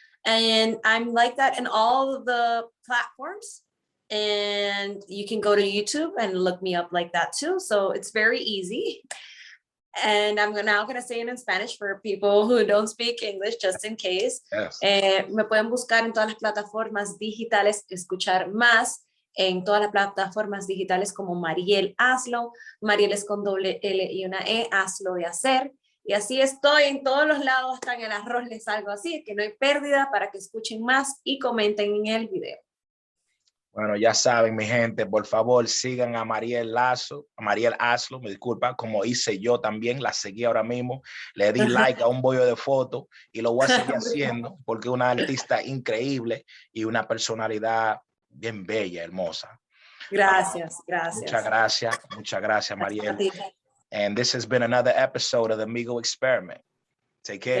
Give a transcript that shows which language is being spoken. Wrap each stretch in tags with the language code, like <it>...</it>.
<en>And I'm like that in all of the platforms. And you can go to YouTube and look me up like that too. So it's very easy. And I'm now going to say it in Spanish for people who don't speak English, just in case. Yes.</en> <es>Me pueden buscar en todas las plataformas digitales, escuchar más en todas las plataformas digitales como Marielle Hazlo. Marielle es con doble L y una E, Hazlo de hacer. Y así estoy en todos los lados, hasta en el arroz les salgo así, que no hay pérdida, para que escuchen más y comenten en el video. Bueno, ya saben, mi gente, por favor, sigan a Marielle Hazlo, me disculpa, como hice yo también, la seguí ahora mismo, le di like a un bollo de fotos y lo voy a seguir haciendo porque es una artista increíble y una personalidad bien bella, hermosa. Gracias. Muchas gracias, Marielle.</es> <en>And this has been another episode of the MIGO Experiment. Take care.</en>